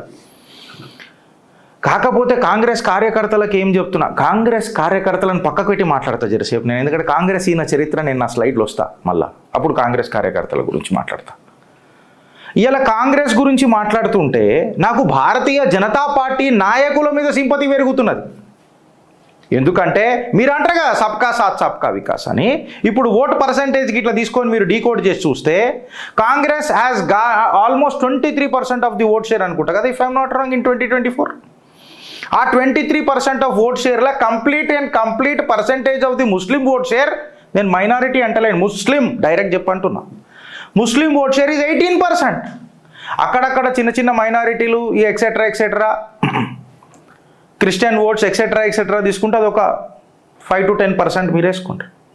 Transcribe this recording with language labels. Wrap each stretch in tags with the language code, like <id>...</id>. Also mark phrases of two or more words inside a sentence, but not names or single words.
<te>కాకపోతే కాంగ్రెస్ కార్యకర్తలకు ఏం చెప్తున్నా, కాంగ్రెస్ కార్యకర్తలను పక్కకు పెట్టి మాట్లాడతా జరసేపు నేను, ఎందుకంటే కాంగ్రెస్ ఈయన చరిత్ర నేను నా స్లైడ్లో వస్తా మళ్ళా, అప్పుడు కాంగ్రెస్ కార్యకర్తల గురించి మాట్లాడతా. ఇలా కాంగ్రెస్ గురించి మాట్లాడుతుంటే నాకు భారతీయ జనతా పార్టీ నాయకుల మీద సింపతి పెరుగుతున్నది. ఎందుకంటే మీరు అంటారు కదా</te> <hi>सबका साथ सबका विकास</hi> <te>అని. ఇప్పుడు ఓటు పర్సంటేజ్కి ఇట్లా తీసుకొని మీరు డీకోడ్ చేసి చూస్తే కాంగ్రెస్</te> <en>has almost 23% of the vote share</en> <te>అనుకుంటా కదా,</te> <en>If I'm not wrong, in 2024. ఆ 23% ఆఫ్ ఓట్ షేర్లో complete percentage of the Muslim vote share, నేను మైనారిటీ అంటలేను, ముస్లిం డైరెక్ట్ చెప్పంటున్నా, Muslim vote share is 18%. అక్కడక్కడ చిన్న చిన్న మైనారిటీలు ఈ ఎక్సెట్రా Christian votes etcetera తీసుకుంటే అది ఒక 5 to 10% మీరు వేసుకుంటారు.</en>